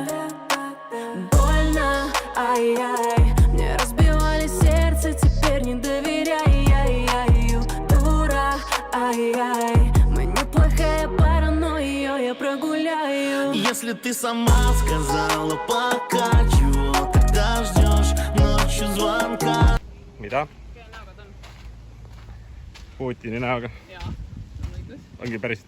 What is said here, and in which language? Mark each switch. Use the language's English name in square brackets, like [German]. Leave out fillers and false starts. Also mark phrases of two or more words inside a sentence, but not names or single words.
[Russian] Больно, ай-яй, мне разбивали сердце, теперь не доверяй, ай-яй-яй. Дура, ай-яй, мы неплохая пара, но ее я прогуляю. Если ты сама сказала пока, чего тогда ждешь ночью звонка? [Estonian] Mida? Putini näoga? Jaa, on õigus. Ongi päriselt?